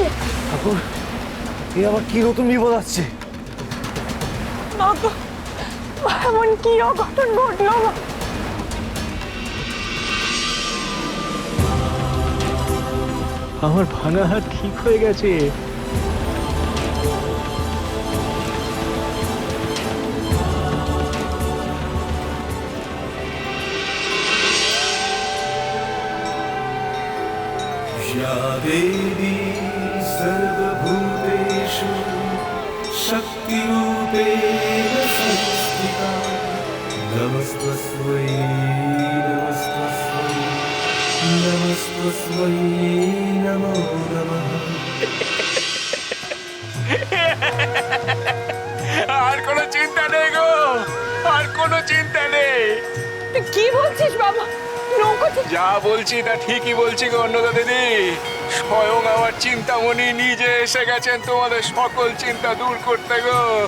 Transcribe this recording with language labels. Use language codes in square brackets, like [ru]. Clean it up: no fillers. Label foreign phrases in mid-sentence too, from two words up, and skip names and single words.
[bn] ঠাকুর, এ আবার কি নতুন বিপদ আসছে? না তো, এমন কি অঘটন ঘটলো? আমার ভাঙা হাত ঠিক হয়ে গেছে। [sa] या देवी सर्वभूतेषु शक्तिरूपेण संस्थिता नमस्तस्मै नमस्तस्मै नमस्तस्मै नमो नमः। [bn] আর কোনো চিন্তা নেই গো, আর কোনো চিন্তা নেই। কি বলছিস বাবা? নৌকো যা বলছি তা ঠিকই বলছি গো অন্নদা দিদি। স্বয়ং আমার চিন্তামণি নিজে এসে গেছেন তোমাদের সকল চিন্তা দূর করতে গো।